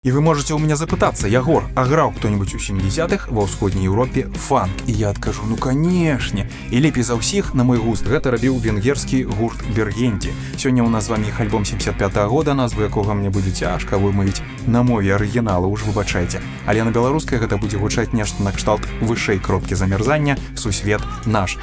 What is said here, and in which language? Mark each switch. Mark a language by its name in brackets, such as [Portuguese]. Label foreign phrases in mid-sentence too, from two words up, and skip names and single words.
[Russian] И вы можете у меня [Belarusian] запытаться: Ягор, а граў кто-нибудь у 70-х ва ўсходняй Еўропе фанк? І я адкажу: ну канешне. І лепей за ўсіх, на мой густ, гэта рабіў венгерскі гурт Бергенди. Сёння ў нас з вами іх альбом 75-го года, назву якога мне будзе цяжка вымавіць на мове арыгінала, уж выбачайце. Але на беларускай гэта будзе гучаць нешта накшталт вышэй кропкі замярзання, сусвет наш.